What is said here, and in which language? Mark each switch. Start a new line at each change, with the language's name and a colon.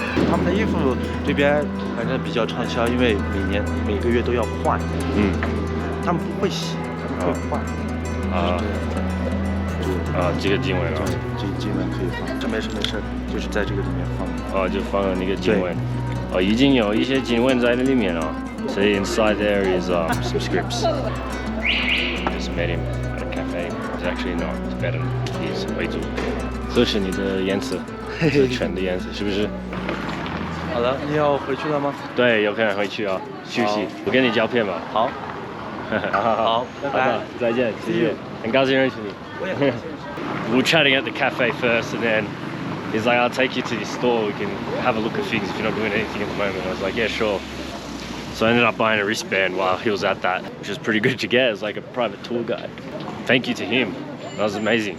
Chinese: 他们的衣服这边反正比较畅销，因为每个月都要换。他们不会洗，他们会换。这个经文啊，这个经文可以放，这没事，就是在这个里面放。就放了那个经文。已经有一些经文在那里面了。
English: So inside there is some scripts. Just met him at a cafe. He's actually not Tibetan. He's 回族。
Chinese: 这是你的颜色，是犬的颜色，是不是？好了，你要回去了吗？对，有可能回去啊，休息。我跟你照片吧。好。好，拜拜，再见，谢谢，很高兴认识你。我也很高兴认识你。
English: We were chatting at the cafe first, and then he's like, "I'll take you to this store. We can have a look at things if you're not doing anything at the moment." I was like, "Yeah, sure." So I ended up buying a wristband while he was at that, which was pretty good to get. It was like a private tour guide. Thank you to him. That was amazing.